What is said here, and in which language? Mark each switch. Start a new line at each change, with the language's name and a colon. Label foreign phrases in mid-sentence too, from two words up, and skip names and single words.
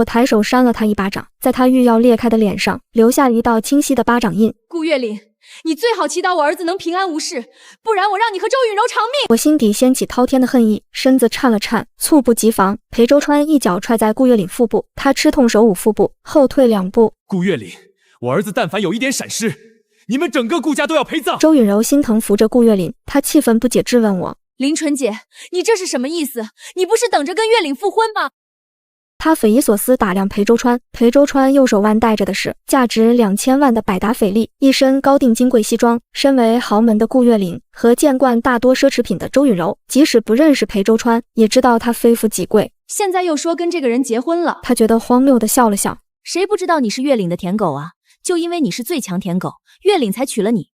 Chinese: 我抬手扇了他一巴掌，在他欲要裂開的臉上留下一道清晰的巴掌印。 “顧月嶺，你最好祈禱我兒子能平安無事，不然我讓你和周允柔償命！” 我心底掀起滔天的恨意，身子顫了顫，猝不及防，裴周川一腳踹在顧月嶺腹部，他吃痛手捂腹部，後退2步。 “顧月嶺，我兒子但凡有一點閃失，你們整個顧家都要陪葬！” 周允柔心疼扶着顧月嶺，她氣憤不解質問我：“ 林純姐，你這是什麼意思？你不是等着跟月嶺復婚嗎？” 他匪夷所思打量裴周川，裴周川右手腕戴着的是價值2000萬的百達翡麗，一身高定金貴西裝。身為豪門的顧月嶺和見慣大多奢侈品的周允柔，即使不認識裴周川，也知道他非富即貴。現在又說跟這個人結婚了，他覺得荒謬地笑了笑。誰不知道你是月嶺的舔狗啊？就因為你是最強舔狗，月嶺才娶了你。